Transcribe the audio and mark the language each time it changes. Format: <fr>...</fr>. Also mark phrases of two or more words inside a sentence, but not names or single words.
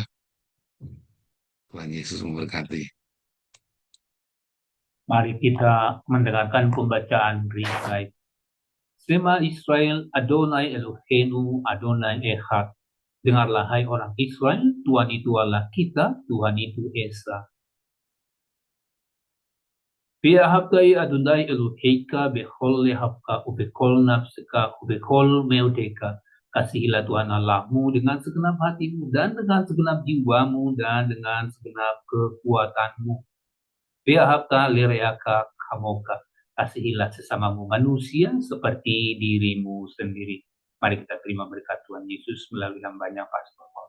<id>Tuhan Yesus memberkati. Mari kita mendengarkan pembacaan Ringkai.</id> <he>שמע ישראל, אדוני אלוהינו, אדוני אחד.</he> <id>Dengarlah hai orang Israel, Tuhan itu Allah kita, Tuhan itu Esa.</id> <he>ואהבת אדוני אלוהיך, בכל לבבך, ובכל נפשך, ובכל מאודך.</he> <id>Kasihilah Tuhan Allahmu dengan segenap hatimu, dan dengan segenap jiwamu, dan dengan segenap kekuatanmu.</id> <he>ואהבת לרעך כמוך.</he> <id>Kasihilah sesamamu manusia seperti dirimu sendiri. Mari kita terima berkat Tuhan Yesus melalui hambanya Pastor Paul.</id>